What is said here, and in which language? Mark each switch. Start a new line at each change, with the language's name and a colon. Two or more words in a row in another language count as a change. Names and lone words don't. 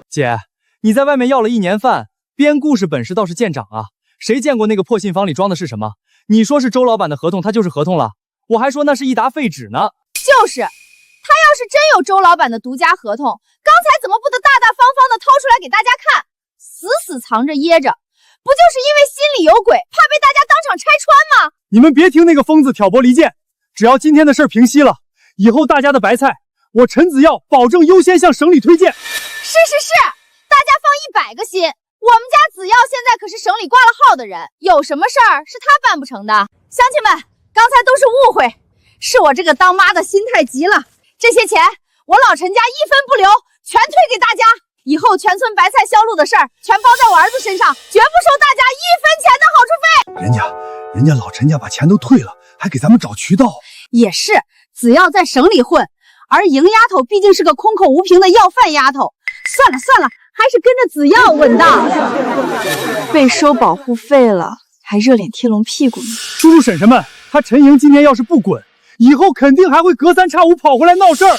Chinese: 姐，你在外面要了1年飯，編故事本事倒是見長啊。誰見過那個破信房裡裝的是什麼？你說是周老板的合同，他就是合同了。我還說那是一沓廢紙呢。就是，他要是真有周老板的獨家合同，剛才怎麼不得大大方方的掏出來給大家看，死死藏着掖着？不就是因為心裡有鬼，怕被大家當場拆穿嗎？你們別聽那個瘋子挑撥離間，只要今天的事兒平息了，以後大家的白菜，我陳子耀保證優先向省裡推薦。是，大家放100個心。我們家子耀現在可是省裡掛了號的人，有什麼事兒是他辦不成的？鄉親們，剛才都是誤會，是我這個當媽的心太急了。這些錢我老陳家一分不留，全退給大家。以後全村白菜銷路的事兒全包在我兒子身上，絕不收大家1分錢的好處費。人家老陳家把錢都退了，還給咱們找渠道。也是，子耀在省裡混，而瑩丫頭畢竟是個空口無憑的要飯丫頭。算了，還是跟着子耀穩当。被收保护费了，还热脸貼冷屁股呢。叔叔婶婶们，他陈莹今天要是不滚，以后肯定还会隔三差五跑回来闹事儿。